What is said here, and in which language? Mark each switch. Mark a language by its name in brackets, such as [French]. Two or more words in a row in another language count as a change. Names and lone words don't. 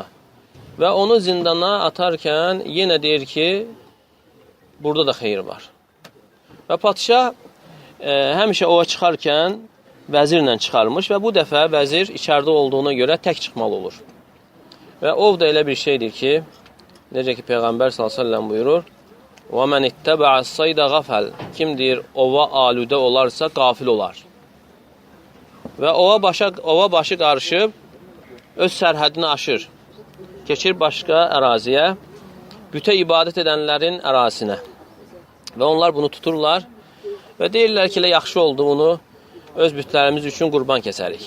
[Azerbaijani] Və onu zindana atarkən yenə deyir ki, burada da xeyir var. Və padşah həmişə ova çıxarkən vəzirlə çıxarmış və bu dəfə vəzir içəridə olduğuna görə tək çıxmalı olur. Və ov da elə bir şeydir ki, necə ki Peyğəmbər [Arabic] s.ə.v [Azerbaijani] buyurur, [Arabic] وَمَنْ اِتَّبَعَ الصَّيْدَ غَفَلْ [Azerbaijani] Kim deyir, ova alüdə olarsa qafil olar. Və ova başı qarışıb, öz sərhədini aşır. Keçir başqa əraziyə, bütə ibadət edənlərin ərazisinə. Və onlar bunu tuturlar və deyirlər ki, yaxşı oldu bunu öz bütlərimiz üçün qurban kəsərik.